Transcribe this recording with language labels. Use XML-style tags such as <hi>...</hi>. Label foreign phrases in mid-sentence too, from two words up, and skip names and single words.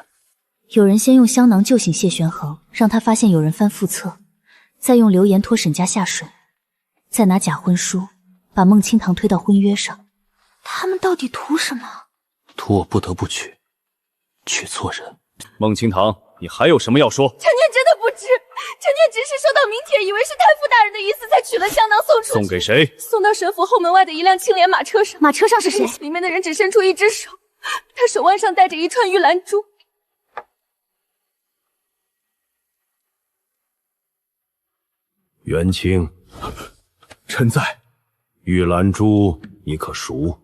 <zh>有人先用香囊救醒謝玄衡，讓他發現有人翻副冊，再用流言拖沈家下水，再拿假婚書把孟清堂推到婚約上。他們到底圖什麼？圖我不得不娶錯人。孟清堂，你還有什麼要說？臣妾真的不知，臣妾只是收到名帖，以為是太傅大人的意思，才取了香囊送出去。送給誰？送到沈府後門外的一輛青蓮馬車上。馬車上是誰？裡面的人只伸出一隻手，他手腕上戴着一串玉蘭珠。元清，臣在。玉蘭珠你可熟？</zh>